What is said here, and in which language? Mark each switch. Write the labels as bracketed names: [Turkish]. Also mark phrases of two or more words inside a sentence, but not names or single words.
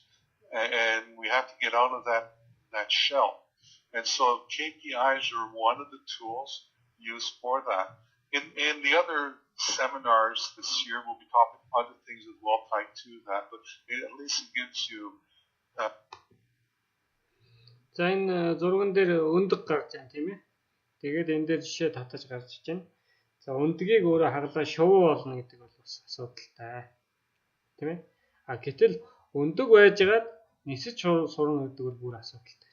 [English] And we have to get out of that shell. And so KPIs are one of the tools used for that. In the other seminars this year, we'll be talking other things as well tied to that, but at least it gives you [Mongolian] За энэ зурган дээр өндөг гарч байна тийм ээ. Тэгээд энэ дээр жишээ татаж гарч байна. За өндгийг өөрөө хаглаа шувуу болно гэдэг бол бас асуудалтай. Тийм ээ. Гэтэл өндөг байжгаад нисэж сурна гэдэг бол бүр асуудалтай.